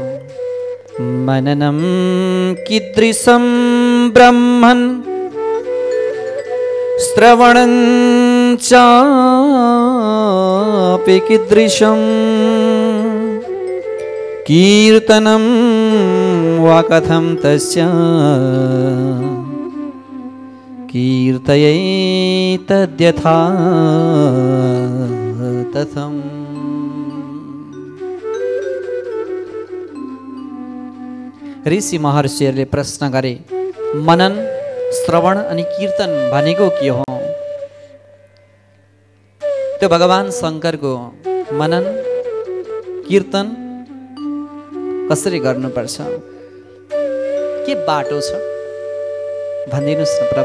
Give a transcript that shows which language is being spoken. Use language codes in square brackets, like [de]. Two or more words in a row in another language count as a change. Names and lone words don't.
[sa] मननं कीदृशं ब्रह्मन् श्रवणं चापि कीदृशं कीर्तनं वा कथं तस्य कीर्तयेतद्यथा तथं। [ne] ऋषि महर्षिहरूले प्रश्न गरे, मनन, श्रवण अनि कीर्तन भनेको के हो? त्यो भगवान शङ्करको मनन कीर्तन कसरी गर्नुपर्छ, के बाटो छ भनिदिनुस् न प्रभु।